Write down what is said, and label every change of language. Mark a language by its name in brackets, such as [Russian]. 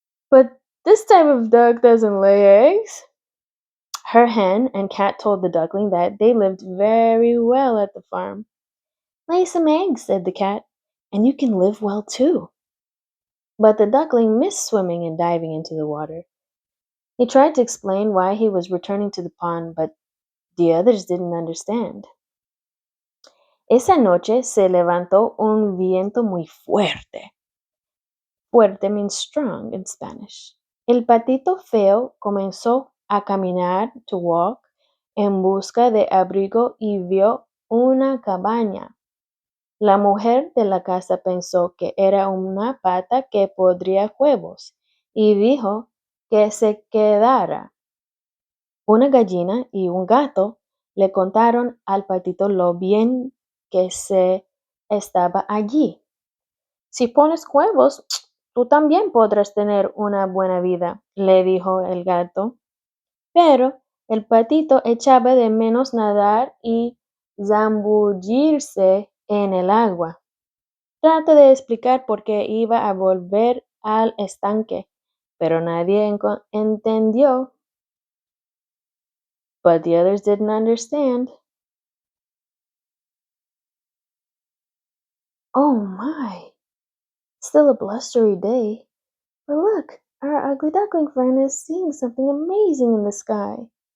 [English] But this type of duck doesn't lay eggs. Her hen and cat told the duckling that they lived very well at the farm. Lay some eggs, said the cat, and you can live well too. But the duckling missed swimming and diving into the water. He tried to explain why he was returning to the pond, but the others didn't understand. [Spanish] Esa noche se levantó un viento muy fuerte. [English] Fuerte means strong in Spanish. [Spanish] El patito feo comenzó a caminar, [English] to walk, [Spanish] en busca de abrigo y vio una cabaña. La mujer de la casa pensó que era una pata que podría huevos y dijo que se quedara. Una gallina y un gato le contaron al patito lo bien que se estaba allí. Si pones huevos, tú también podrás tener una buena vida, le dijo el gato. Pero el patito echaba de menos nadar y zambullirse en el agua. Trata de explicar por qué iba a volver al estanque, pero nadie entendió. [English] But the others didn't understand. Oh my, still a blustery day. But look, our ugly duckling friend is seeing something amazing in the sky.